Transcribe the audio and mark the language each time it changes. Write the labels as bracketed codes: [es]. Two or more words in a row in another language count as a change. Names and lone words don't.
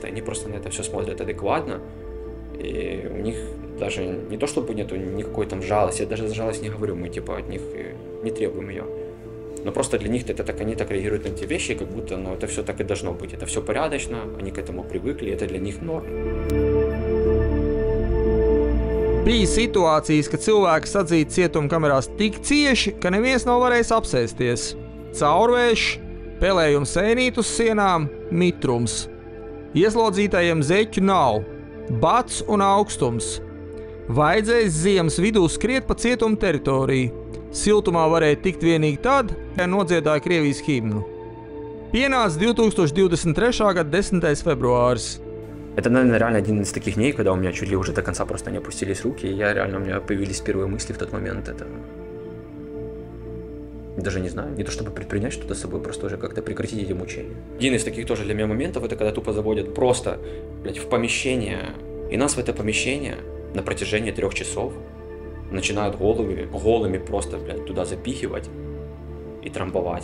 [ru] Они просто на это все смотрят адекватно, и у них даже не то, чтобы нету никакой там жалости, я даже за жалость не говорю, мы типа от них не требуем ее. Но просто для них это так, они так реагируют на эти вещи, как будто это все так и должно быть. Это все порядочно, они к этому привыкли, это для них норма. [lv] Bija situācijas, kad cilvēki sadzīti cietumkamerās tik cieši, ka neviens nav varējis apsēsties. Caurvējš, pelējums sēnīt uz sienām, mitrums. Ieslodzītajiem zeķu nav, bats un augstums. Vajadzēs ziemas vidū skriet pa cietuma teritoriju. Siltumā varēja tikt vienīgi tad, kad nodziedāja Krievijas himnu. Pienāca 2023. gada 10. februāris. [ru] Это, наверное, реально один из таких дней, когда у меня чуть ли уже до конца просто не опустились руки, и у меня появились первые мысли в тот момент. Это даже не знаю, не то чтобы предпринять что-то с собой, просто уже как-то прекратить эти мучения. Один из таких тоже для меня моментов, это когда тупо заводят просто, в помещение, и нас в это помещение на протяжении 3 часов начинают голыми просто, туда запихивать и трамбовать.